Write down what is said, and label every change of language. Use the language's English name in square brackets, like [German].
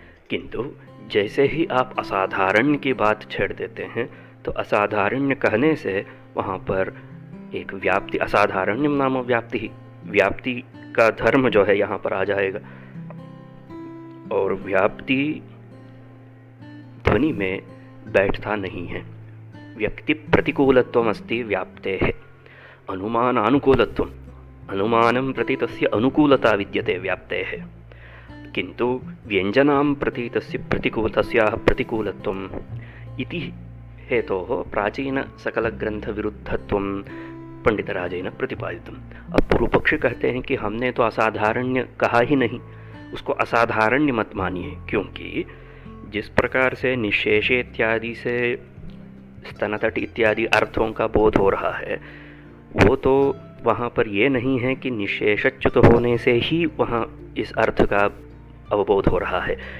[Hindi] किंतु जैसे ही आप असाधारण्य की बात छेड़ देते हैं तो असाधारण्य कहने से वहाँ पर एक व्याप्ति, [Sanskrit] असाधारण्यम नाम व्याप्ति [Hindi] ही, व्याप्ति का धर्म जो है यहाँ पर आ जाएगा और व्याप्ति ध्वनि में बैठता नहीं है। [Sanskrit] व्यक्ति प्रतिकूलत्वम अस्ति व्याप्तेः अनुमानानुकूलत्वम, अनुमानं प्रति तस्य अनुकूलता विद्यते व्याप्तेः, किन्तु व्यंजनां प्रति तस्याः प्रतिकूलत्वम् इति हेतोः प्राचीनसकलग्रन्थविरुद्धत्वं पंडितराजेन प्रतिपादितम्। [Hindi] अब पूर्व पक्षी कहते हैं कि हमने तो असाधारण्य कहा ही नहीं, उसको असाधारण्य मत मानिए, क्योंकि जिस प्रकार से निशेष इत्यादि से स्तनतट इत्यादि अर्थों का बोध हो रहा है वो तो वहाँ पर ये नहीं है कि निशेषच्युत होने से ही वहाँ इस अर्थ का अवबोध हो रहा है।